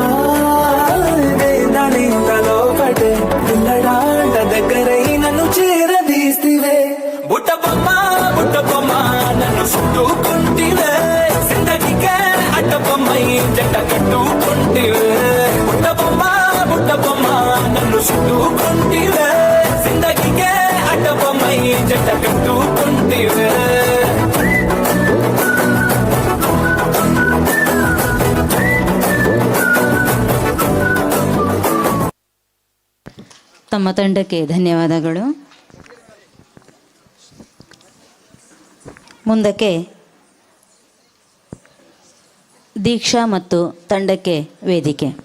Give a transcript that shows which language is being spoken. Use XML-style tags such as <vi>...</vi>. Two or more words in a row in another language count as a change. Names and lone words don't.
<te>దాని తలో పటే పిల్లడాంట దగ్గరై నన్ను చేరదీస్తివే బుట్ట బొమ్మ నన్ను చుట్టుకుంటివే జిందగీకే అడ్డ బొమ్మై జంట కట్టుకుంటివే బుట్ట బొమ్మ నన్ను చుట్టుకుంటివే జిందగీకే అడ్డ బొమ్మై జంట కట్టుకుంటివే</te> <kn>ತಮ್ಮ ತಂಡಕ್ಕೆ ಧನ್ಯವಾದಗಳು. ಮುಂದಕ್ಕೆ ದೀಕ್ಷಾ ಮತ್ತು ತಂಡಕ್ಕೆ ವೇದಿಕೆ.</kn>